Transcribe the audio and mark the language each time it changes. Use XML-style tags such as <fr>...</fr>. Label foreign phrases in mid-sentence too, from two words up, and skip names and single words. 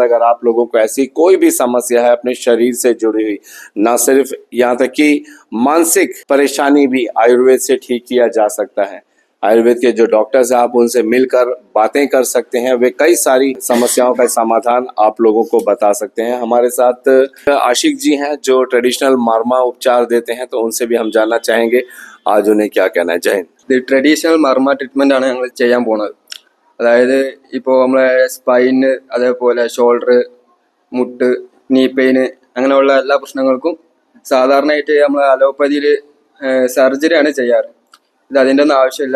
<hi>अगर आप लोगों को ऐसी कोई भी समस्या है अपने शरीर से जुड़ी हुई, ना सिर्फ यहाँ तक कि मानसिक परेशानी भी आयुर्वेद से ठीक किया जा सकता है। आयुर्वेद के जो डॉक्टर्स हैं, आप उनसे मिलकर बातें कर सकते हैं, वे कई सारी समस्याओं का समाधान आप लोगों को बता सकते हैं। हमारे साथ आशिक जी हैं जो ट्रेडिशनल मार्मा उपचार देते हैं, तो उनसे भी हम जानना चाहेंगे आज उन्हें क्या कहना है। जय हिंद।</hi> <ml>ട്രഡീഷണൽ മർമ്മ ട്രീറ്റ്മെൻ്റ് ആണ് ഞങ്ങൾ ചെയ്യാൻ പോണത്. അതായത് ഇപ്പോൾ നമ്മളെ സ്പൈന്, അതേപോലെ ഷോൾഡർ, മുട്ട്,</ml> <en>knee pain,</en> <ml>അങ്ങനെയുള്ള എല്ലാ പ്രശ്നങ്ങൾക്കും സാധാരണയായിട്ട് നമ്മൾ അലോപ്പതിയിൽ സർജറിയാണ് ചെയ്യാറ്. ഇത് അതിൻ്റെ ഒന്നും ആവശ്യമില്ല.</ml>